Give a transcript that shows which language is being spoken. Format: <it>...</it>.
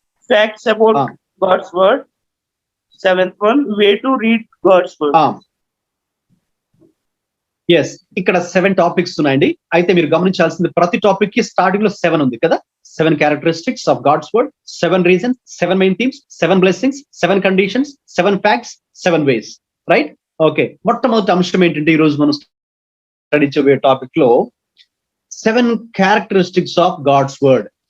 <en>facts about God's word, 7th one, way to read God's word.</en> <te>Yes, ఇక్కడ 7 topics ఉన్నాయండి. అయితే మీరు గమనించాల్సింది ప్రతి టాపిక్ కి స్టార్టింగ్ లో 7 ఉంది కదా.</te> <en>7 characteristics of God's word, 7 reasons, 7 main themes, 7 blessings, 7 conditions, 7 facts, 7 ways. Right?</en> <te>Okay, మొట్టమొదటి అంశం ఏంటంటే ఈ రోజు మనం స్టడీ చేయబోయే టాపిక్ లో</te> <en>7 characteristics of God's word.</en>